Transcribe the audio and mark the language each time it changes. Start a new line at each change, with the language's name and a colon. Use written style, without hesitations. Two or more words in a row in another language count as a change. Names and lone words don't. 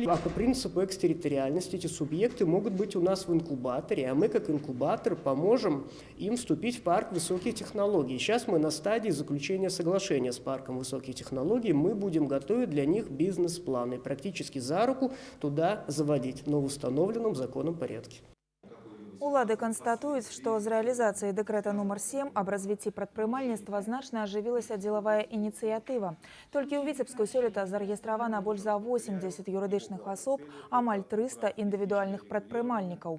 Russian: А по принципу экстерриториальности эти субъекты могут быть у нас в инкубаторе, а мы как инкубатор поможем им вступить в парк высоких технологий. Сейчас мы на стадии заключения соглашения с парком высоких технологий. Мы будем готовить для них бизнес-планы, практически за руку туда заводить, но в установленном законом порядке.
Belarusian: Улады констатуюць, што з рэалізацыяй дэкрэта номер 7 аб развіцці прадпрымальніцтва значна ажывілася дзелавая ініцыятыва. Толькі ў Віцебску сёлета зарэгістравана больш за 80 юрыдычных асоб, амаль 300 індывідуальных прадпрымальнікаў.